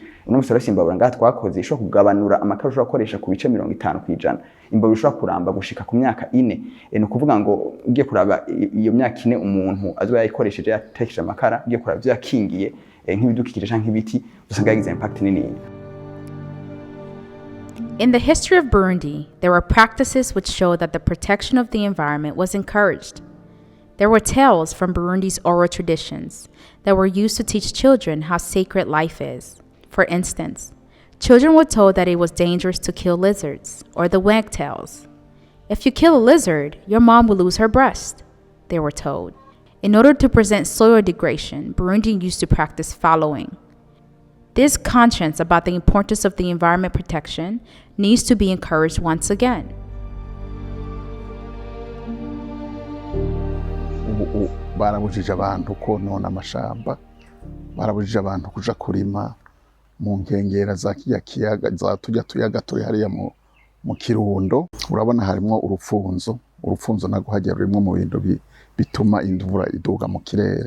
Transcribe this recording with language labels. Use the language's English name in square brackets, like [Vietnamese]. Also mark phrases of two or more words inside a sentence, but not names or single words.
[Rundi] Uno musarasi imbabura ngaha twakoze ishobora kugabanura amakara ushobora gukoresha ku bice 50%. Imbabura ishobora kuramba gushika ku myaka 4. Ni ukuvuga ngo ugiye kuraba iyo myaka 4 umuntu azoba yayikoresheje yatekesha amakara, ugiye kuraba byo yakingiye nk'ibidukikije canke ibiti, usanga yagize impact nini. [English] In the history of Burundi, there were practices which show that the protection of the environment was encouraged. There were tales from Burundi's oral traditions that were used to teach children how sacred life is. For instance, children were told that it was dangerous to kill lizards or the wagtails. If you kill a lizard, your mom will lose her breast, they were told. In order to prevent soil degradation, Burundi used to practice fallowing. This conscience about the importance of the environment protection needs to be encouraged once again. [Rundi] Barabujije abantu konona amashamba, barabujije abantu kuja kurima mu nkengera za kiya kiyaga za tujya tuyaga turi hariya mu Kirundo. Urabona harimo urupfunzo nago hajya rurimo mu bintu bituma indvura iduga mu kirere.